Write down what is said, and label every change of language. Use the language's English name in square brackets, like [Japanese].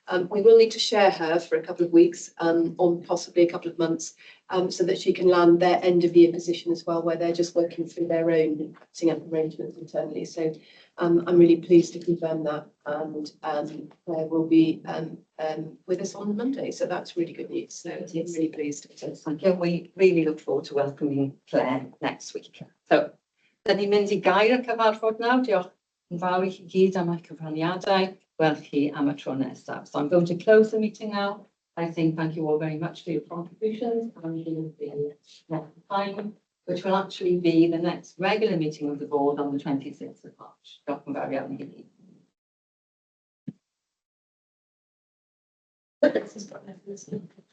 [English] We will need to share her for a couple of weeks, or possibly a couple of months, so that she can land their end of year position as well, where they're just working through their own setting up arrangements internally. So I'm really pleased to confirm that, and Claire will be with us on Monday. So that's really good news. So I'm really pleased. Thank you. We really look forward to welcoming Claire next week. [Welsh] So, dan ni'n mynd I gair y cyfarfod nawr. Diolch yn fawr I chi gyd am eich cyfraniadau. Gweld chi am y tro nesaf. [English] So I'm going to close the meeting now. I think thank you all very much for your contributions and the next time, which will actually be the next regular meeting of the board on the 26th of March. [Welsh] Diolch yn fawr iawn I chi.